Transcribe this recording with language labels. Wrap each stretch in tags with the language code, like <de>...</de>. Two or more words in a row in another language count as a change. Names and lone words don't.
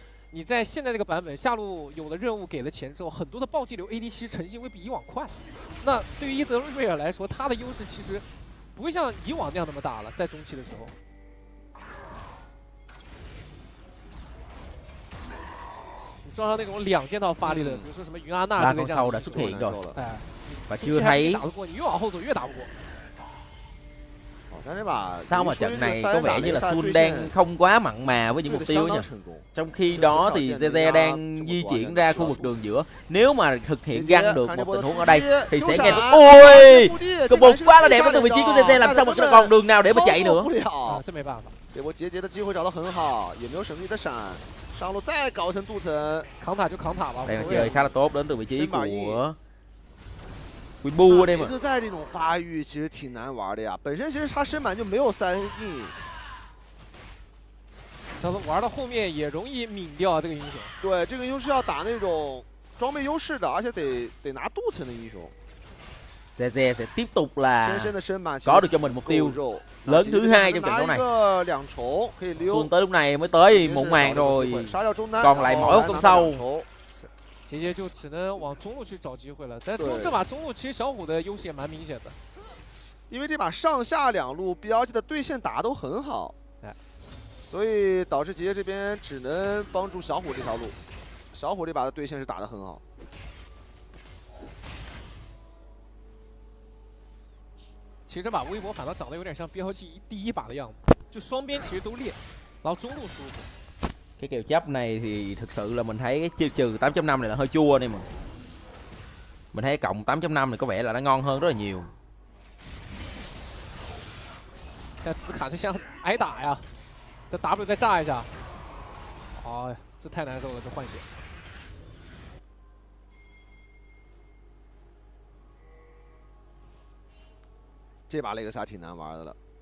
<zh>你在现在这个版本下路有了任务给了钱之后，很多的暴击流 AD 其实呈现会比以往快。那对于伊泽瑞尔来说，他的优势其实不会像以往那样那么大了，在中期的时候。你撞上那种2件套发力的，比如说什么云阿娜之类这样的，</zh> <vi>xuất hiện rồi. 哎， và chưa thấy</vi> <zh>打不过，你越往后走越打不过。</zh> <vi>Sao mà trận này có vẻ như là Sun đang không quá mặn mà với những mục tiêu nhỉ? Trong khi đó thì Zeze đang di chuyển ra khu vực đường giữa. Nếu mà thực hiện găng được một tình huống ở đây thì sẽ nghe được. Ôi! Combo quá là đẹp từ vị trí của Zeze, làm sao mà còn đường nào để mà chạy nữa?</vi> <zh>这没办法。这波节的机会找得很好，也没有省力的闪，上路再搞一层镀层，扛塔就扛塔吧。</zh> <vi>Đây là chơi khá là tốt đến từ vị trí của Weibo đây mà。</vi> <zh>雷克赛这种发育其实挺难玩的呀，本身其实他身板就没有3印，这玩到后面也容易抿掉这个英雄。对，这个英雄是要打那种装备优势的，而且得拿镀层的英雄。</zh> <vi>Zeze sẽ tiếp tục là có được cho mình mục tiêu lớn thứ 2 trong trận đấu này. Xuân tới lúc này mới tới muộn màng rồi, còn lại mỗi con sâu.</vi> <zh>杰杰就只能往中路去找机会了，但这把中路其实小虎的优势也蛮明显的，因为这把上下2路 BLG 的对线打都很好，所以导致杰杰这边只能帮助小虎这条路。小虎这把的对线是打得很好。其实这把微博反倒长得有点像 BLG 第一把的样子，就双边其实都裂，然后中路舒服。</zh> <vi>Cái kèo chấp này thì thực sự là mình thấy cái trừ 8.5 này là hơi chua đây mà. Mình thấy cộng 8.5 này có vẻ là nó ngon hơn rất là nhiều.</vi> <zh>但紫卡这像挨打呀，这 W 再炸一下，哎呀，这太难受了，这换血。这把雷克萨挺难玩的了，</zh>